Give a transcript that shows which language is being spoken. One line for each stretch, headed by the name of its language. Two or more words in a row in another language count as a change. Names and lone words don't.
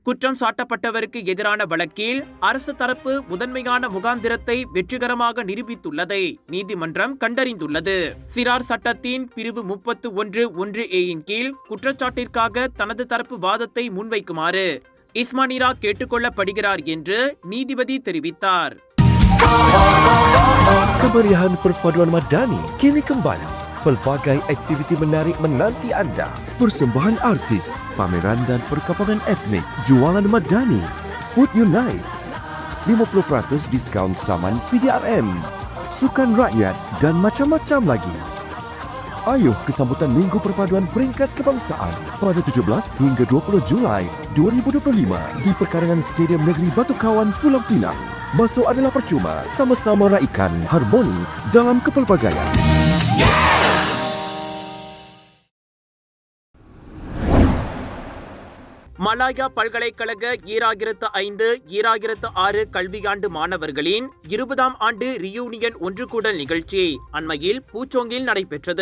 Tamil: குற்றம் சாட்டப்பட்டவருக்கு எதிரான வழக்கில் அரசு தரப்பு முதன்மையான முகாந்திரத்தை வெற்றிகரமாக நிரூபித்துள்ளதை நீதிமன்றம் கண்டறிந்துள்ளது. சிறார் சட்டத்தின் பிரிவு 31(1)(a)ன் கீழ் குற்றச்சாட்டிற்காக தனது தரப்பு வாதத்தை முன்வைக்குமாறு இஸ்மானிரா கேட்டுக்கொள்ளப்படுகிறார் என்று நீதிபதி தெரிவித்தார்.
Malay: Kemeriahan perpaduan Madani kini kembali. Pelbagai aktiviti menarik menanti anda. Persembahan artis, pameran dan perkampungan etnik, jualan Madani, Food Unite, 50% diskaun saman PDRM, sukan rakyat dan macam-macam lagi. Ayuh ke sambutan Minggu Perpaduan Peringkat Kebangsaan pada 17 hingga 20 Julai 2025 di Perkarangan Stadium Negeri Batu Kawan, Pulau Pinang. Masuk adalah percuma, sama-sama raikan harmoni dalam kepelbagaian.
Tamil: மலாயா பல்கலைக்கழக 2005-2006 கல்வியாண்டு மாணவர்களின் 20ஆம் ஆண்டு ரியூனியன் ஒன்றுகூடல் நிகழ்ச்சி அண்மையில் பூச்சோங்கில் நடைபெற்றது.